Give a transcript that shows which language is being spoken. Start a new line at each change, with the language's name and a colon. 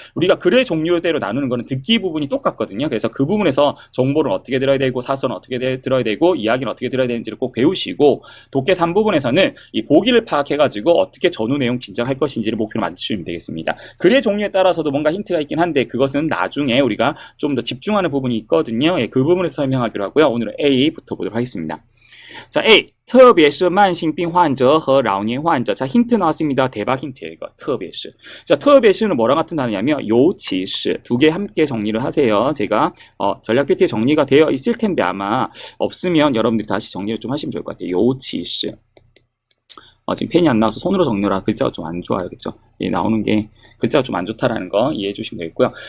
Korean: 우리가 글의 종류대로 나누는 거는 듣기 부분이 똑같거든요. 그래서 그 부분에서 정보를 어떻게 들어야 되고 사설은 어떻게 들어야 되고 이야기는 어떻게 들어야 되는지를 꼭 배우시고 독해 3부분에서는 이 보기를 파악해가지고 어떻게 전후 내용 짐작할 것인지를 목표로 만드시면 되겠습니다. 글의 종류에 따라서도 뭔가 힌트가 있긴 한데 그것은 나중에 우리가 좀 더 집중하는 부분이 있거든요. 그 부분에서 설명하기로 하고요. 오늘은 A부터 보도록 하겠습니다. 자, A.
Chinese: 特别是慢性病患者和老年患者.
Korean: 자, 힌트 나왔습니다. 대박 힌트예요, 이거. 特别是. 자, 特别是는 뭐랑 같은 단어냐면, 尤其是. 두 개 함께 정리를 하세요. 제가, 전략 PT에 정리가 되어 있을 텐데 아마 없으면 여러분들이 다시 정리를 좀 하시면 좋을 것 같아요.
Chinese: 尤其是.
Korean: 지금 펜이 안 나와서 손으로 적느라 글자가 좀 안 좋아요. 그쵸? 나오는 게 글자가 좀 안 좋다라는 거 이해해 주시면 되겠고요.